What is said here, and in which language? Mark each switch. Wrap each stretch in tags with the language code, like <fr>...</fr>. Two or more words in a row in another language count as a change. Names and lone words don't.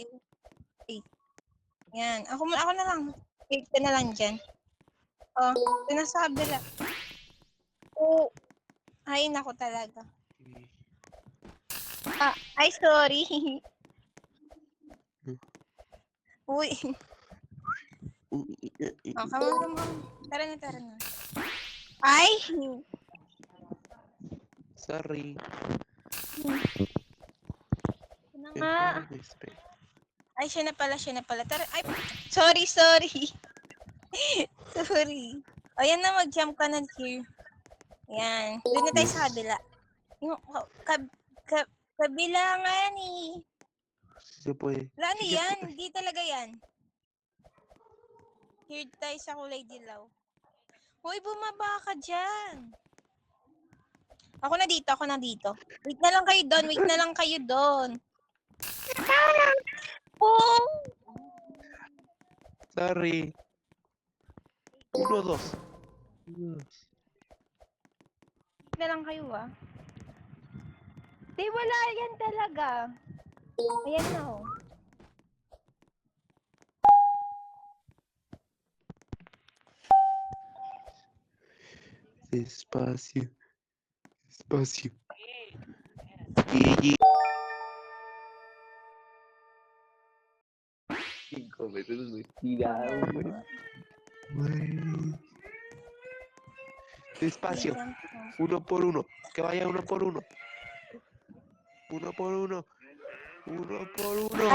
<tl>Wait. Yan. Ako na lang. Wait ka na lang dyan. Oh, sinasabi lang. Oh. Ay, nako talaga. Ah, ay, sorry. Uy.</tl> <en>Oh, come on.</en> <tl>Tara na. Ay!</tl> <en>Sorry.</en> <tl>Ano nga? Ay, siya na pala. Tara, ay, sorry. Sorry. O, yan na, mag-jump ka na here. Yan. Doon na tayo sa kabila. Yung, kabilangan eh.</tl> <es>Se puede.</es> <tl>Wala ano</tl> <es>Sí se</es> <tl>yan?</tl> <es>puede.</es> <tl>Hindi talaga yan. Here tayo sa kulay dilaw. Hoy, bumaba ka dyan. Ako na dito. Wait na lang kayo doon. Oh!</tl> <en>Sorry. 1, 2. 1, 2.</en> <tl>Wait na lang kayo ah. Di, wala yan talaga. Ayan na oh.</tl> <es>Despacio. Despacio. 5 veces me tiraron, güey. Despacio. 1 por 1. Que vaya 1 por 1. 1 por 1. 1 por 1.</es>